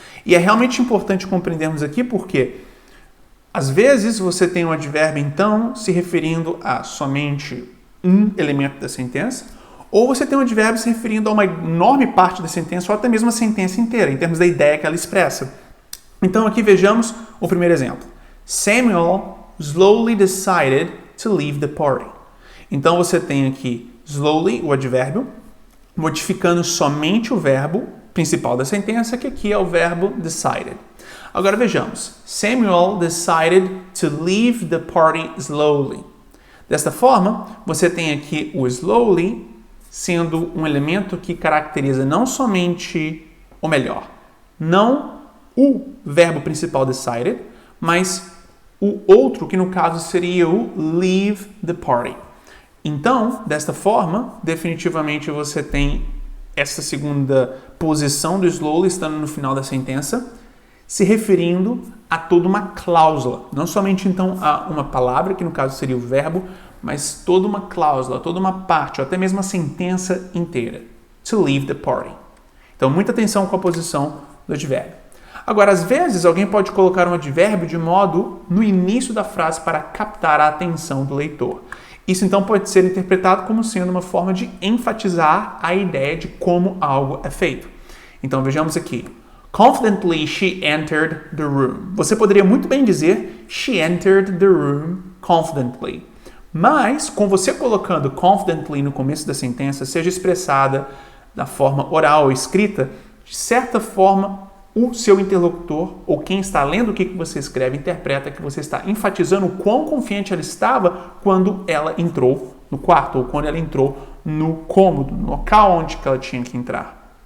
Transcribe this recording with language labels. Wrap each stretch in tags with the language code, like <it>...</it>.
<pt>E é realmente importante compreendermos aqui porque, às vezes, você tem um advérbio, então, se referindo a somente um elemento da sentença, ou você tem um advérbio se referindo a uma enorme parte da sentença, ou até mesmo a sentença inteira, em termos da ideia que ela expressa. Então, aqui vejamos o primeiro exemplo.</pt> <en>Samuel slowly decided to leave the party.</en> <pt>Então, você tem aqui slowly, o advérbio, modificando somente o verbo principal da sentença, que aqui é o verbo decided. Agora vejamos.</pt> <en>Samuel decided to leave the party slowly.</en> <pt>Desta forma, você tem aqui o slowly sendo um elemento que caracteriza não somente, ou melhor, não o verbo principal decided, mas o outro, que no caso seria o</pt> <en>leave the party.</en> <pt>Então, desta forma, definitivamente você tem essa segunda posição do slowly estando no final da sentença, se referindo a toda uma cláusula. Não somente, então, a uma palavra, que no caso seria o verbo, mas toda uma cláusula, toda uma parte, ou até mesmo a sentença inteira.</pt> <en>To leave the party.</en> <pt>Então, muita atenção com a posição do advérbio. Agora, às vezes, alguém pode colocar um advérbio de modo no início da frase para captar a atenção do leitor. Isso, então, pode ser interpretado como sendo uma forma de enfatizar a ideia de como algo é feito. Então, vejamos aqui.</pt> <en>Confidently, she entered the room.</en> <pt>Você poderia muito bem dizer</pt> <en>she entered the room confidently.</en> <pt>Mas, com você colocando confidently no começo da sentença, seja expressada da forma oral ou escrita, de certa forma, o seu interlocutor, ou quem está lendo o que você escreve, interpreta que você está enfatizando o quão confiante ela estava quando ela entrou no quarto, ou quando ela entrou no cômodo, no local onde ela tinha que entrar.</pt>